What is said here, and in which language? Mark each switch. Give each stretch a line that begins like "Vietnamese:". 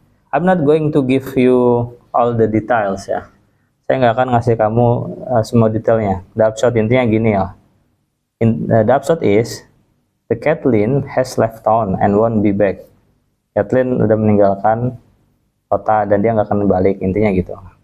English: I'm not going to give you all the details ya.
Indonesian: Saya nggak akan ngasih kamu semua detailnya.
English: The upshot
Indonesian: intinya gini ya.
English: The upshot is the Kathleen has left town and won't be back.
Indonesian: Kathleen udah meninggalkan kota dan dia nggak akan balik, intinya gitu.